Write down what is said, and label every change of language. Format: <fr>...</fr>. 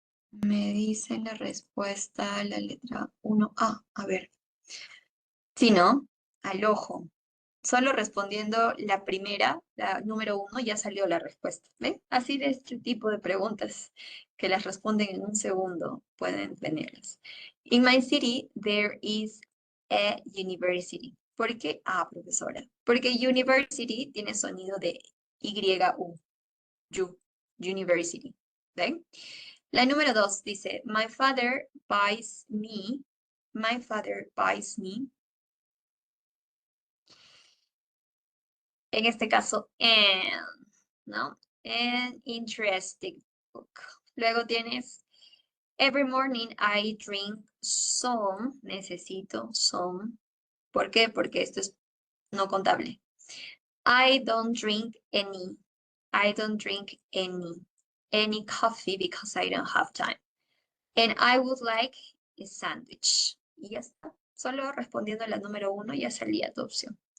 <es>Me dice la respuesta a la letra 1A. A ver. Sí, ¿no? Al ojo. Solo respondiendo la primera, la número 1, ya salió la respuesta. ¿Ven? Así de este tipo de preguntas que las responden en un segundo pueden tenerlas.</es> <en>In my city, there is a university.</en> <es>¿Por qué? Ah, profesora. Porque university tiene sonido de Y-U. University. ¿Ven? La número 2 dice,</es> <en>my father buys me. My father buys me.</en> <es>En este caso, ¿no?</es> <en>An interesting book.</en> <es>Luego tienes,</es> <en>every morning I drink some.</en> <es>Necesito some. ¿Por qué? Porque esto es no contable.</es> <en>I don't drink any. I don't drink any coffee because I don't have time. And I would like a sandwich.</en> <es>Y ya está. Solo respondiendo a la número 1 ya salía tu opción.</es>